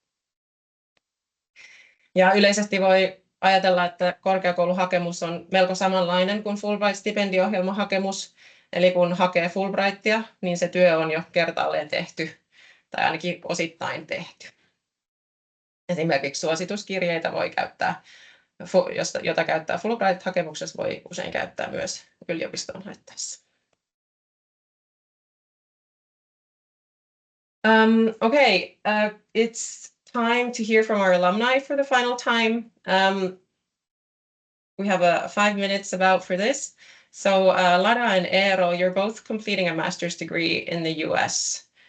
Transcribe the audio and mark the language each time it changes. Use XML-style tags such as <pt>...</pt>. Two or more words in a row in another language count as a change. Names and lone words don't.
<fi>Ja yleisesti voi ajatella, että korkeakouluhakemus on melko samanlainen kuin Fulbright-stipendiohjelmahakemus, eli kun hakee Fulbrightia, niin se työ on jo kertaalleen tehty, tai ainakin osittain tehty. Esimerkiksi suosituskirjeitä voi käyttää, jota käyttää Fulbright-hakemuksessa, voi usein käyttää myös yliopistoon haettaessa.</fi> <en>It's time to hear from our alumni for the final time. We have 5 minutes about for this. So Lara and Eero, you're both completing a master's degree in the US.</en>